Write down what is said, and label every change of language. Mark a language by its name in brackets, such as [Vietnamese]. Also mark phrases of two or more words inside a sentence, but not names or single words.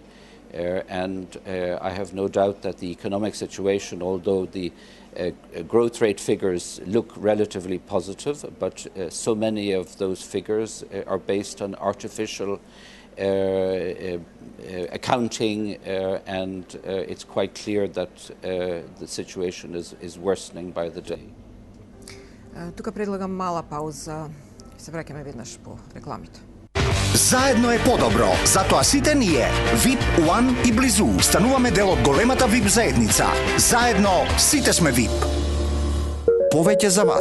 [English] And I have no doubt that the economic situation, although the growth rate figures look relatively positive, but so many of those figures are based on artificial accounting, and it's quite clear that the situation is worsening by the day. [Macedonian] Тука предлагам мала пауза. Се враќаме веднаш по рекламите. Заедно е подобро, затоа сите ние, VIP, One и Близу, стануваме дел од големата VIP заедница. Заедно сите сме VIP. Повеќе за вас.